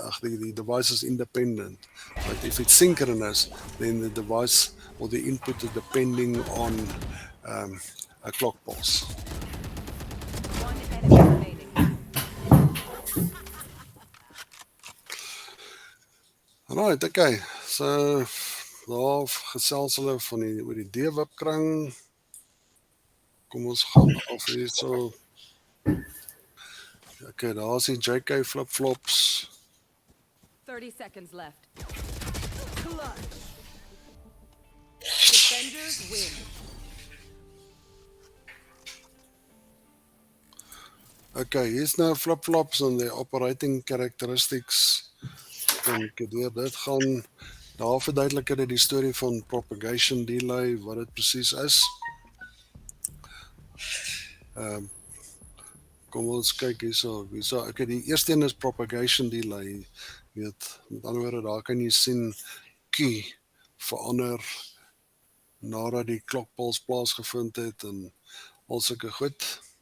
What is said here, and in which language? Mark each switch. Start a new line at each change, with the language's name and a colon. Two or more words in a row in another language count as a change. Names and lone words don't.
English: The device is independent. But if it's synchronous, then the device or the input is depending on a clock pulse. One enemy remaining. Right, okay.
Afrikaans: So daar gesels hulle van oor die D-wipkring. Kom ons gaan af hierso. Okay, daar's die JK flip-flops.
English: 30 seconds left. Clutch. Defenders win.
Afrikaans: Okay, hier's nou flip-flops en die
English: operating characteristics.
Afrikaans: Kan ek deur dit gaan. Daar verduidelik hulle die storie van
English: propagation delay,
Afrikaans: wat dit presies is. Kom ons kyk hierso. Okay, die eerste een is
English: propagation delay.
Afrikaans: Weet, met ander woorde, daar kan jy sien Q verander nadat die klokpuls plaasgevind het en al sulke goed.